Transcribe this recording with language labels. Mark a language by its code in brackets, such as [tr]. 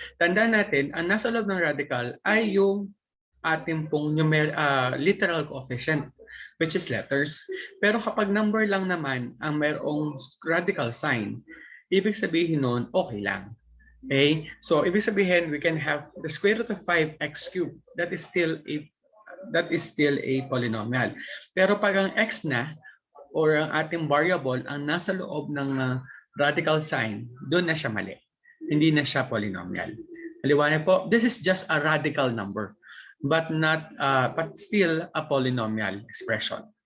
[tl] Tandaan natin, ang nasa loob ng radical ay yung ating pong literal coefficient, [en] which is letters. [tl] Pero kapag number lang naman ang mayroong radical sign, ibig sabihin nun, okay lang. Okay? So, ibig sabihin, [en] we can have the square root of 5x cubed. That is still a polynomial. [tl] Pero pag ang x na, or ang ating variable ang nasa loob ng radical sign, doon na siya mali. Hindi na siya polynomial. Maliwanag po, [en] this is just a radical number, but still a polynomial expression.